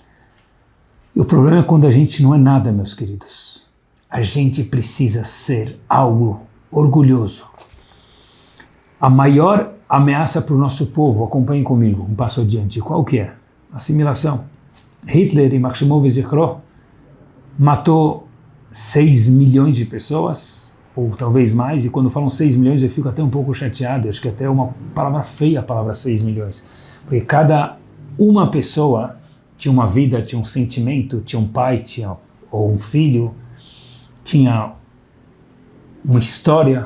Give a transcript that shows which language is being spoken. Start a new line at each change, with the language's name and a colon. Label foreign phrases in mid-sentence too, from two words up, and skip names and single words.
Portuguese: E o problema é quando a gente não é nada, meus queridos. A gente precisa ser algo orgulhoso. A maior ameaça para o nosso povo, acompanhem comigo, um passo adiante, qual que é? Assimilação. Hitler,
Hebrew: יימח שמו וזכרו,
Portuguese: matou 6 milhões de pessoas, ou talvez mais, e quando falam 6 milhões eu fico até um pouco chateado, acho que até é uma palavra feia a palavra 6 milhões, porque cada uma pessoa tinha uma vida, tinha um sentimento, tinha um pai, ou um filho, tinha uma história.